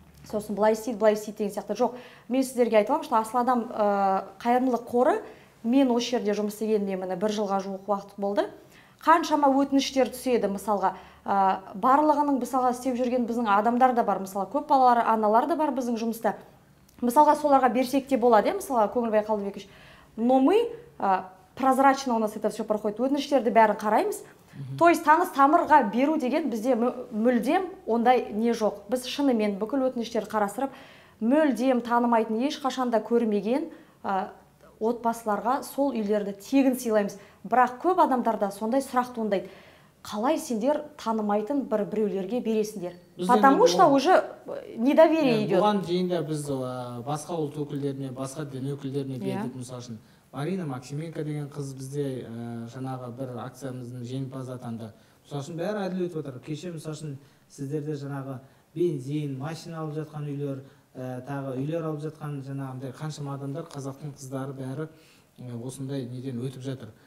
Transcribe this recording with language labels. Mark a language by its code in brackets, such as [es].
[kk] Сосын былай істейді деген сияқты. Жоқ, мен сіздерге айтамын, что Асыл Адам қайырымдылық қоры, мен осы жерде жұмыс істегеніне міне 1 жылға жуық уақыт болды. Қаншама өтініштер түседі, мысалға, барлығының мысалға істеп жүрген біздің адамдар да бар, мысалға, көп балалары аналар да бар біздің жұмыста. Мысалға, соларға берсек те болады, мысалға, Көңілбай Қалдыбекович. [ru] Но мы прозрачно у нас это все проходит. [kk] Өтініштерді бәрін қараймыз. [ru] То есть [kk] таныс тамырға беру деген бізде мүлдем ондай не жоқ. Біз шынымен бүкіл өтініштерді қарастырып, мүлдем танымайтын, ешқашанда көрмеген отбасыларға сол үйлерді тегін сыйлаймыз. Бірақ көп адамдарда сондай сұрақ туындайды. Қалай сендер танымайтын біреулерге бересіңдер? [ru] Потому что уже недоверие идет. [kk] Бұған дейін де біз басқа ұлт өкілдеріне, басқа дін өкілдеріне бердік, мысалы үшін. Марина Максименко деген қыз бізде жаңағы бір акциямыздың жеңімпазы атанды. Мысалы үшін бәрі әділ өтіп отыр. Кеше мысалы үшін сіздерде жаңағы бензин, машина алып жатқан үйлер, тағы үйлер алып жатқан жаңағындай қаншама адамдар, қазақтың қыздары бәрі осындай неден өтіп жатыр.